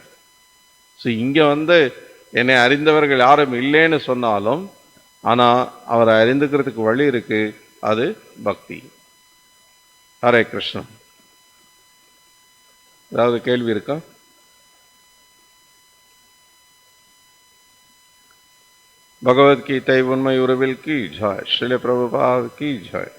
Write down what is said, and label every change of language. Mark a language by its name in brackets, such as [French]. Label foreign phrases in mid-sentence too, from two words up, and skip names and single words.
[Tamil] ஸோ இங்கே என்னை அறிந்தவர்கள் யாரும் இல்லைன்னு சொன்னாலும், ஆனால் அவரை அறிந்துக்கிறதுக்கு வழி இருக்கு, அது பக்தி. ஹரே கிருஷ்ணன். ஏதாவது கேள்வி இருக்கா? [Hindi] भगवद गीता उन्मय उर्विल की जय, श्रील प्रभुपाद की जय।